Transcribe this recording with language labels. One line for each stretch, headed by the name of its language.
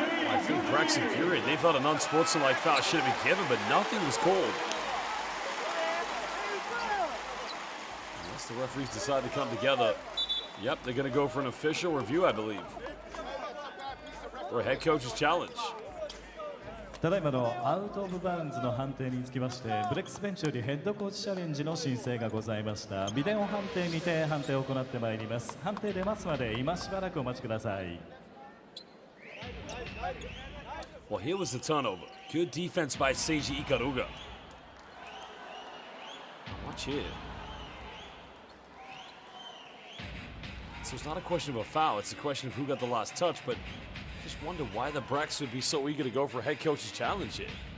English: I think BREX infuriated. They felt an unsportsmanlike foul should have been given, but nothing was called. Unless the referees decide to come together. Yep, they're going to go for an official review, I believe. For a head coach's challenge.
Japanese: ただいまのアウトオブバウンズの判定につきまして、ブレックスベンチよりヘッドコーチチャレンジの申請がございました。ビデオ判定にて判定を行ってまいります。判定出ますまで今しばらくお待ちください。
English: Well, here was the turnover. Good defense by Seiji Ikaruga. Watch here. So it's not a question of a foul, it's a question of who got the last touch, but just wonder why the BREX would be so eager to go for a head coach's challenge here.